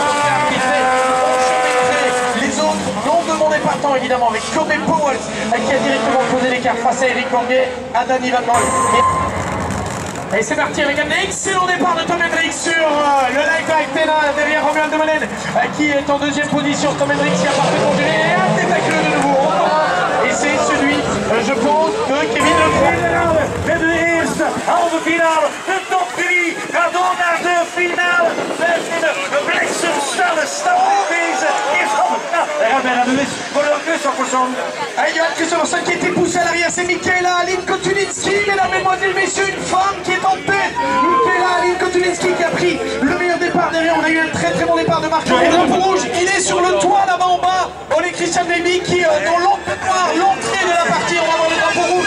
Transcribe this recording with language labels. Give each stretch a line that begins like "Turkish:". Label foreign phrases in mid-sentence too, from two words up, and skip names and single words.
French: Les autres n'ont demandé pas tant évidemment avec Tommy Powell qui a directement posé l'écart face à Eric Bourguet, à Danny Van Moll. Et c'est parti avec un excellent départ de Tom Hendricks sur le light Tena derrière Romuald de Molen qui est en deuxième position. Tom Hendricks qui a parfaitement géré et un détacle de nouveau. Et c'est celui, je pense, de Kevin Lefebvre.
Dutch: Met de eerste halve finale, de top 3 gaat door naar de finale. Een bliksemsnelle start in deze eerste halve finale. Daar gaat bijna de wist voor de Christopherson.
French: Et Johan Christopherson qui a été poussé à l'arrière, c'est Michaela Aline Kotulinski, mesdames, mesdemoiselles, messieurs, une femme qui est en tête. Michaela Aline Kotulinski qui a pris le meilleur départ derrière. On a eu un très bon départ de Marc. Et drapeau rouge, il est sur le toit là-bas en bas. Ole Christian Levy qui dans l'entrée de la partie, on va voir le drapeau rouge.